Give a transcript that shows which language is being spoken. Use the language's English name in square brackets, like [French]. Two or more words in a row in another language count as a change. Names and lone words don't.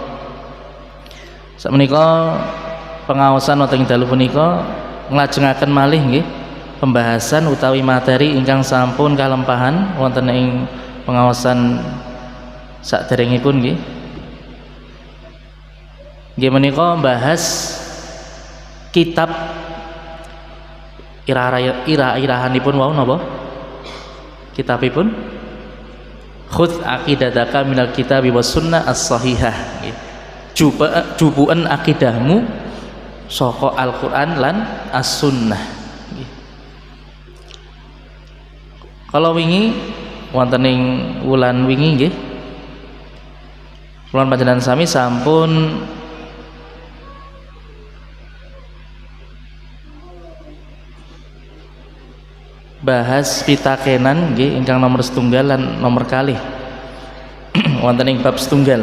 [Javanese] Sakmenika pengaosan wonten ing dalu punika nglajengaken malih nggih pembahasan utawi materi ingkang sampun kalempahan wonten ing pengaosan saderengipun nggih. Nggih menika membahas kitab ira-irahanipun wau napa? [Arabic] Kitabipun خذ عقيدتك من الكتاب والسنة الصحيحة. [Javanese] Jubuan akidahmu saka Al-Qur'an lan as-sunnah. Kalau wingi wonten ing wulan wingi nggih kula panjenengan sami sampun bahas pitakenan nggih ingkang nomor setunggal lan nomor kalih wonten ing bab setunggal.